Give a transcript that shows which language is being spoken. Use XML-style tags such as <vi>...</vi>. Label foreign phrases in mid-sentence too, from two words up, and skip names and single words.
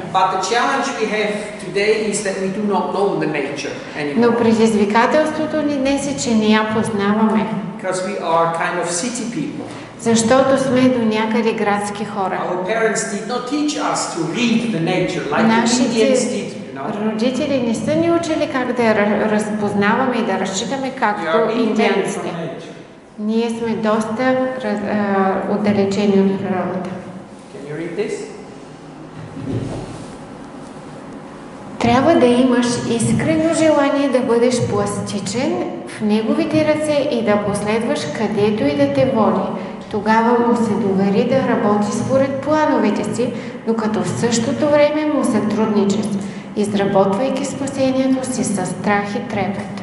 <en>But the challenge we have today is that we do not know the nature anymore.</en> <bg>Но предизвикателството ни днес е, че не я познаваме.</bg> <en>Because we are kind of city people.</en> <bg>Защото сме до някъде градски хора.</bg> <en>Our parents did not teach us to read the nature like the Indians did.</en> <bg>Родители не са ни учили как да я разпознаваме и да разчитаме както индианците. Ние сме доста отдалечени от природата.</bg> <en>Can you read this?</en> <bg>Трябва да имаш искрено желание да бъдеш пластичен в неговите ръце и да последваш където и да те води. Тогава му се довери да работи според плановете си, докато в същото време му сътрудничиш, изработвайки спасението си със страх и трепет.</bg>